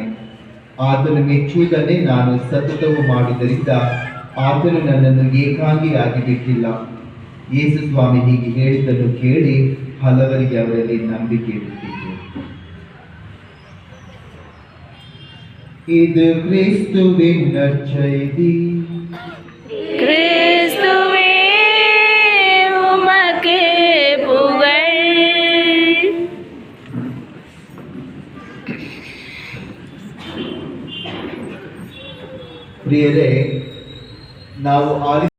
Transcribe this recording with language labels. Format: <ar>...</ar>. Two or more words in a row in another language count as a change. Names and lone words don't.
<kn>ಆತನು ಮೆಚ್ಚುವುದನ್ನೇ ನಾನು ಸತತವು ಮಾಡುವುದರಿಂದ ಆತನು ನನ್ನನ್ನು ಏಕಾಂಗಿಯಾಗಿ ಬಿಟ್ಟಿಲ್ಲ. ಯೇಸು ಸ್ವಾಮಿ ಹೀಗೆ ಹೇಳಿದ್ದನ್ನು ಕೇಳಿ ಹಲವರಿಗೆ ಅವರಲ್ಲಿ ನಂಬಿಕೆ ಇಡುತ್ತಿದ್ದರು. ಇದು ಕ್ರಿಸ್ತುವಿನ ನற்செய்தி.</kn> <ta>கிறிஸ்துவே உமக்கு புகழ்.</ta> <kn>ಪ್ರಿಯರೇ, ನಾವು</kn>